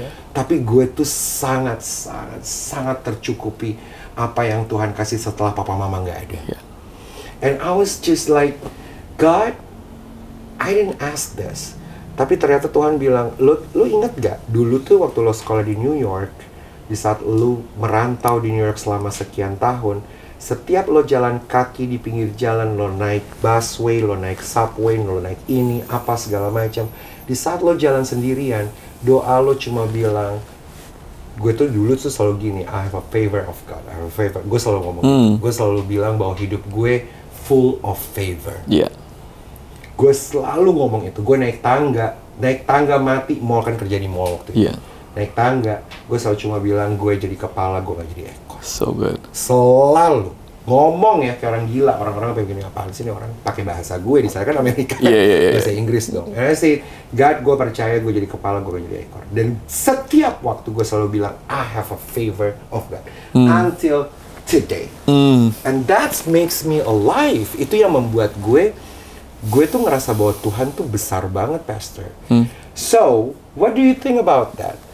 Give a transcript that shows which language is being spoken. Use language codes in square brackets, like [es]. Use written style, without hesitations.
[id] Tapi gue tuh sangat tercukupi apa yang Tuhan kasih setelah Papa Mama nggak ada. [en] And I was just like, God, I didn't ask this. [id] Tapi ternyata Tuhan bilang, lo ingat gak? Dulu tuh waktu lo sekolah di New York, di saat lo merantau di New York selama sekian tahun, setiap lo jalan kaki di pinggir jalan, lo naik busway, lo naik subway, lo naik ini, apa segala macam. Di saat lo jalan sendirian, doa lo cuma bilang, gue tuh dulu tuh selalu gini, [en] I have a favor of God, I have a favor. [id] Gue selalu ngomong, gue selalu bilang bahwa hidup gue [en] full of favor. [id] Gue selalu ngomong itu. Gue naik tangga mati, mall kan kerja di mall waktu itu. Naik tangga, gue selalu cuma bilang gue jadi kepala, gue gak jadi ekor. [en] So good. [id] Selalu. ngomong ya kayak orang gila, orang-orang pengen apaan sih nih orang pakai bahasa gue, di sana kan Amerika, bahasa Inggris dong. [en] And I say, God, [id] gue percaya gue jadi kepala, gue jadi ekor. Dan setiap waktu gue selalu bilang, [en] I have a favor of God until today. And that makes me alive. [id] Itu yang membuat gue tuh ngerasa bahwa Tuhan tuh besar banget, Pastor. [en] So, what do you think about that?